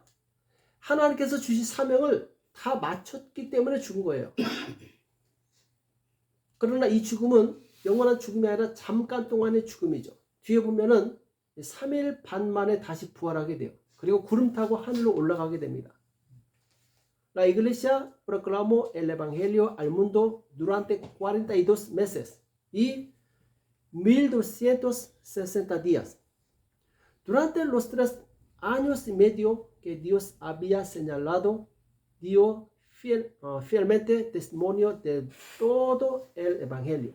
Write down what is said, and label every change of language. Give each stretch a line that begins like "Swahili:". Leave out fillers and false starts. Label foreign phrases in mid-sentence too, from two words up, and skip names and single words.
Korean: 하나님께서 주신 사명을 다 마쳤기 때문에 죽은 거예요. 그러나 이 죽음은 영원한 죽음이 아니라 잠깐 동안의 죽음이죠. 뒤에 보면은 3일 반 만에 다시 부활하게 돼요. 그리고 구름 타고 하늘로 올라가게 됩니다.
Spanish: La iglesia proclamó el evangelio al mundo durante 42 meses y 1260 días. Durante los 3 años y medio que Dios había señalado, dio fielmente testimonio de todo el evangelio.